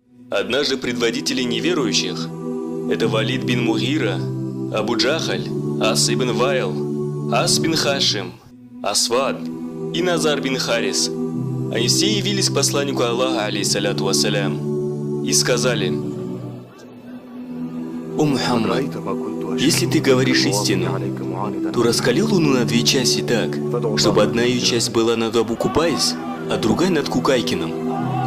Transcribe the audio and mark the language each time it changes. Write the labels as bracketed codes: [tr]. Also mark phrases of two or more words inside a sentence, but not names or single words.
[ru] Однажды предводители неверующих – это Валид бин Мугира, Абу Джахаль, Ас ибн Вайл, Ас бин Хашим, Асвад и Назар бин Харис. Они все явились к посланнику Аллаха, [ar] عليه الصلاة والسلام, [ru] и сказали: «О Мухаммад, если ты говоришь истину, то раскали луну на 2 части так, чтобы одна ее часть была над Абу Кубайс, а другая над Кукайкином».